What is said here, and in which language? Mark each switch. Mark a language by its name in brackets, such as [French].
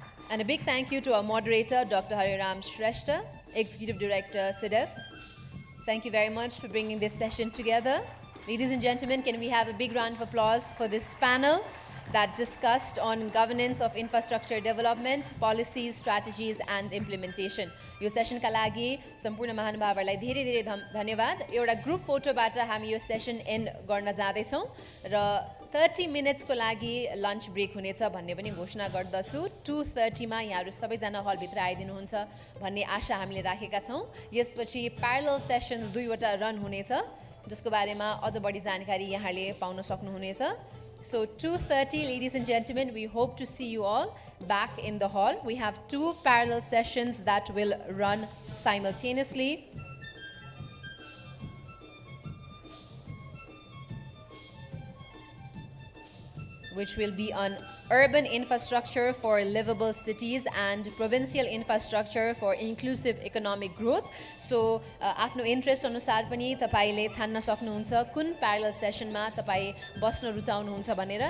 [English] And a big thank you to our moderator, Dr. Hariram Shrestha, Executive Director, SIDEF. Thank you very much for bringing this session together. Ladies and gentlemen, can we have a big round of applause for this panel that discussed on governance of infrastructure development, policies, strategies, and implementation. [Nepali] यो सेसनका लागि सम्पूर्ण महानुभावहरूलाई धेरै धेरै धन्यवाद। एउटा group फोटोबाट हामी यो session and गर्न जाँदैछौँ र 30 मिनट्सको लागि लन्च ब्रेक हुनेछ भन्ने पनि घोषणा गर्दछु। 2:30 मा यहाँहरू सबैजना हलभित्र आइदिनुहुन्छ भन्ने आशा हामीले राखेका छौँ। यसपछि प्यारलल सेसन्स दुईवटा रन हुनेछ जसको बारेमा अझ बढी जानकारी यहाँले पाउन सक्नुहुनेछ। [English] So 2:30, ladies and gentlemen, we hope to see you all back in the hall. We have 2 parallel sessions that will run simultaneously. Which will be on urban infrastructure for livable cities and provincial infrastructure for inclusive economic growth. [Nepali] So, आफ्नो interest अनुसार पनि तपाईले छान्न सक्नुहुन्छ कुन parallel सेसनमा तपाई बस्न रुचाउनुहुन्छ भनेर।